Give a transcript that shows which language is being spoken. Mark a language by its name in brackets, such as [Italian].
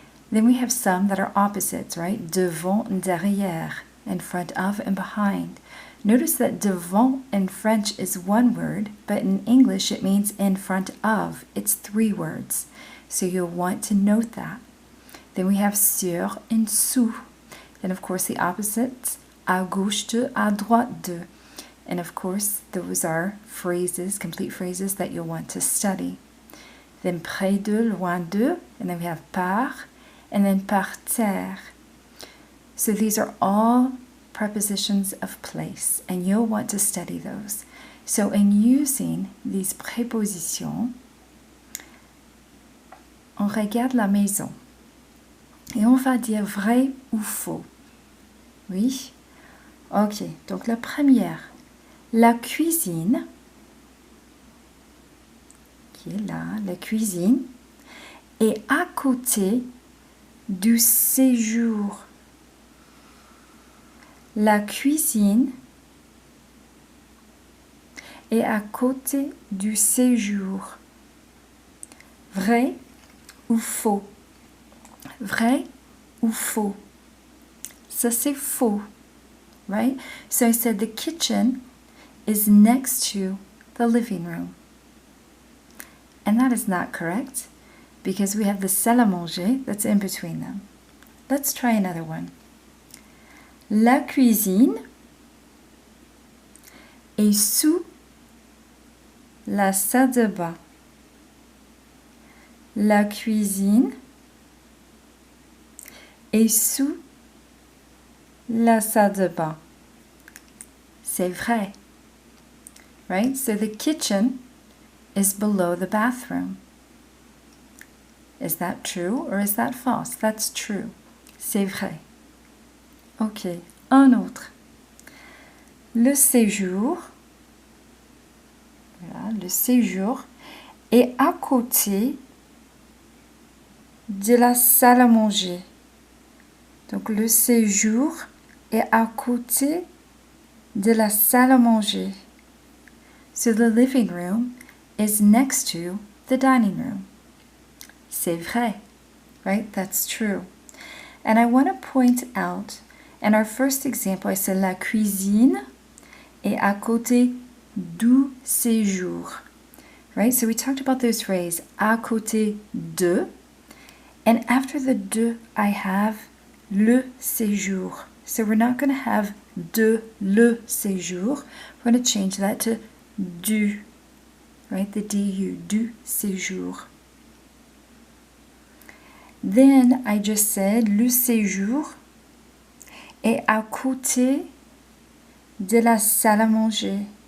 [English] Then we have some that are opposites, right? Devant and derrière, in front of and behind. Notice that devant in French is one word, but in English it means in front of. It's three words. So you'll want to note that. Then we have sur and sous. Then of course the opposites, à gauche de, à droite de. And of course those are phrases, complete phrases that you'll want to study. Then près de, loin de, and then we have par, and then par terre. So these are all prepositions of place, and you'll want to study those. So in using these [French] prépositions, on regarde la maison et on va dire vrai ou faux. Oui? Ok, donc la première, la cuisine, qui est là, la cuisine, est à côté du séjour. La cuisine est à côté du séjour. Vrai ou faux? Vrai ou faux? Ça c'est faux, [English] right? So I said the kitchen is next to the living room. And that is not correct because we have the salle à manger that's in between them. Let's try another one. [French] La cuisine est sous la salle de bain. La cuisine est sous la salle de bain. C'est vrai. Right? [English] So the kitchen is below the bathroom. Is that true or is that false? That's true. [French] C'est vrai. [English] Ok, [French] un autre. Le séjour, voilà, le séjour est à côté de la salle à manger. Donc le séjour est à côté de la salle à manger. [English] So the living room is next to the dining room. [French] C'est vrai, [English] right? That's true. And I want to point out, in our first example, I said [French] la cuisine est à côté du séjour, [English] right? So we talked about those phrases, à côté de, and after the de, I have le séjour. So we're not going to have de le séjour. We're going to change that to du, right? The du séjour. Then I just said [French] le séjour est à côté de la salle à manger.